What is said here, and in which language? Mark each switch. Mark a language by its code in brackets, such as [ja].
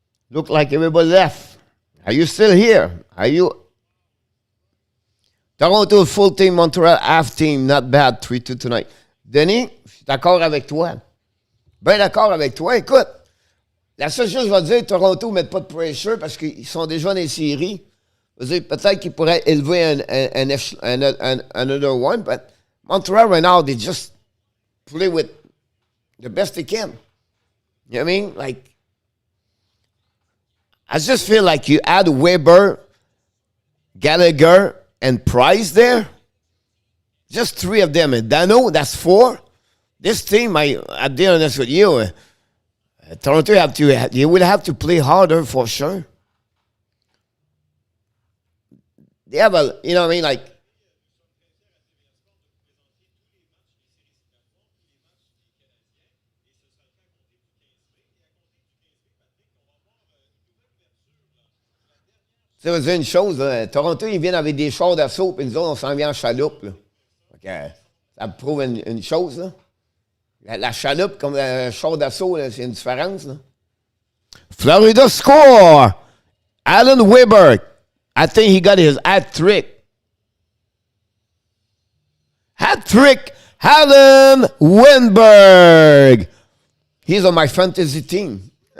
[en] Look like everybody left. Are you still here? Are you? Toronto full team, Montreal half team. Not bad. 3-2 tonight. [fr] Denis, je suis d'accord avec toi. Ben d'accord avec toi. Écoute, la seule chose que je vais dire, Toronto ne met pas de pressure parce qu'ils sont déjà dans les séries. Je veux dire, peut-être qu'ils pourraient élever [en] another one, but Montreal right now, they just play with the best they can. You know what I mean? Like, I just feel like you add Weber, Gallagher, and Price there. Just 3 of them. And Danault, that's 4. This team, I'll be honest with you, Toronto you will have to play harder for sure. They have a, you know what I mean, like, [fr] tu sais, une chose, Toronto, ils viennent avec des chars d'assaut, puis nous autres, on s'en vient en chaloupe. Là. Donc, ça me prouve une chose. Là. La chaloupe, comme le char d'assaut, c'est une différence. [en] Là. Florida score! Alan Weber. I think he got his hat-trick. Hat-trick, Alan Wenberg. He's on my fantasy team.